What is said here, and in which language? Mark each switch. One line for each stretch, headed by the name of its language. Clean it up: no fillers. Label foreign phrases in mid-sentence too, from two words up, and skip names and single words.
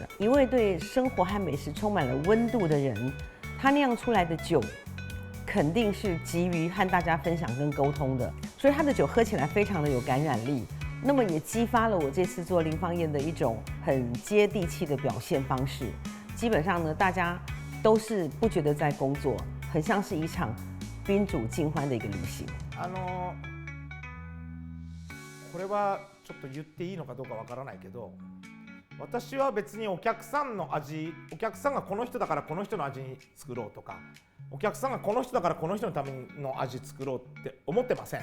Chinese: 一位对生活和美食充满了温度的人，他酿出来的酒肯定是急于和大家分享跟沟通的，所以他的酒喝起来非常的有感染力。那么也激发了我这次做林芳燕的一种很接地气的表现方式。基本上呢，大家都是不觉得在工作，很像是一场宾主尽欢的一个旅行。
Japanese: これはちょっと言っていいのかどうかわからないけど、私は別にお客さんの味、お客さんがこの人だからこの人の味に作ろうとか、お客さんがこの人だからこの人のための味作ろうって思ってません。